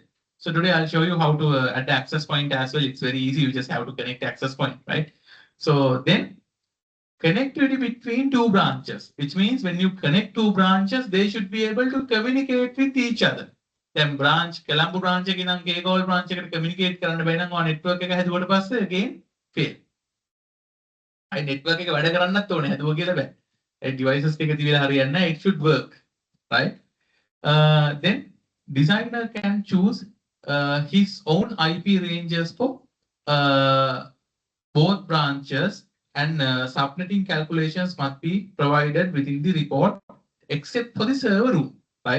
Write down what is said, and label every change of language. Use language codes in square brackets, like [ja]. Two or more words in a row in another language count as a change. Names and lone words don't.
[en] So today I'll show you how to add access point as well. It's very easy. You just have to connect access point, right? So then connectivity between 2 branches, which means when you connect 2 branches, they should be able to communicate with each other. Then branch, Colombo branch [si] එකේ නම් K-Call branch එකට communicate කරන්න බැරි නම් ඔය network එක හැදුවට පස්සේ again fail. I network එක වැඩ කරන්නත් ඕනේ හැදුවා කියලා බෑ. ඒ devices ටික තියලා හරියන්නේ නැහැ. [en] It should work, right? Then designer can choose his own IP ranges for both branches, and subnetting calculations must be provided within the report except for the server room, right?